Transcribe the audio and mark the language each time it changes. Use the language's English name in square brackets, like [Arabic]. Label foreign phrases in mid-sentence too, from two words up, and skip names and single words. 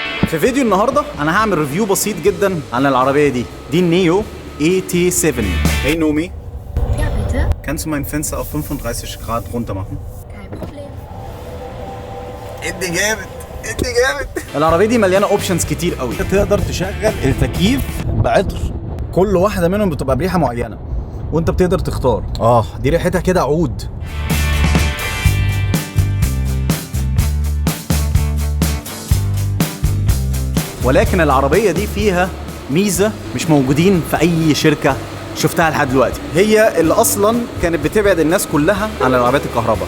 [Arabic] في فيديو النهارده انا هعمل ريفيو بسيط جدا عن العربيه دي النيو ET7. [German] Hey Nomi. Ja, bitte? Kannst du mein Fenster auf 35 Grad runter machen? Kein Problem. [Arabic] ادي جامد ادي جامد. العربيه دي مليانه اوبشنز كتير قوي. تقدر تشغل التكييف بعطر، كل واحده منهم بتبقى بريحه معينه وانت بتقدر تختار. دي ريحتها كده عود. ولكن العربيه دي فيها ميزه مش موجودين في اي شركه شفتها لحد دلوقتي، هي اللي اصلا كانت بتبعد الناس كلها عن العربيات الكهرباء.